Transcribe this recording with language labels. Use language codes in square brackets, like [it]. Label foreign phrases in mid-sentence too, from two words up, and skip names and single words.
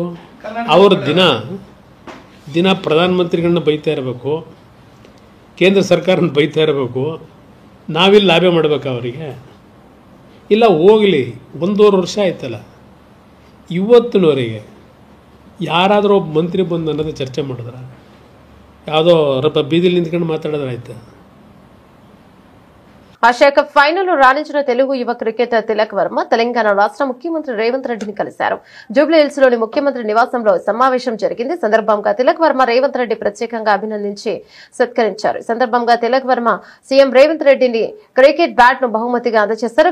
[kn] ಅವರು ದಿನ ಪ್ರಧಾನಮಂತ್ರಿಗಳನ್ನ ಬೈತಾ ಇರಬೇಕು, ಕೇಂದ್ರ ಸರ್ಕಾರನ ಬೈತಾ ಇರಬೇಕು, ನಾವಿಲ್ಲಿ ಲಾಬಿ ಮಾಡ್ಬೇಕು ಅವರಿಗೆ? ಇಲ್ಲ ಹೋಗಲಿ, 1.5 ವರ್ಷ ಆಯ್ತಲ್ಲ, ಇವತ್ತಿನವರೆಗೆ ಯಾರಾದರೂ ಒಬ್ಬ ಮಂತ್ರಿ ಬಂದು ಅನ್ನೋದು ಚರ್ಚೆ ಮಾಡಿದ್ರ? ಯಾವುದೋ ಬೀದಿಲಿ ನಿಂತ್ಕೊಂಡು ಮಾತಾಡಿದ್ರೆ ಆಯ್ತಾ? [te] ఆసియా కప్ ఫైనల్ రాణించిన తెలుగు యువ క్రికెటర్ తిలక్ వర్మ తెలంగాణ రాష్ట్ర ముఖ్యమంత్రి రేవంత్ రెడ్డిని కలిశారు. జూబ్లీ హిల్స్ లోని ముఖ్యమంత్రి నివాసంలో సమావేశం జరిగింది. సందర్భంగా తిలక్ వర్మ రేవంత్ రెడ్డి ప్రత్యేకంగా అభినందించి సత్కరించారు. సందర్భంగా తిలక్ వర్మ సీఎం రేవంత్ రెడ్డిని క్రికెట్ బ్యాట్ ను బహుమతిగా అందజేశారు.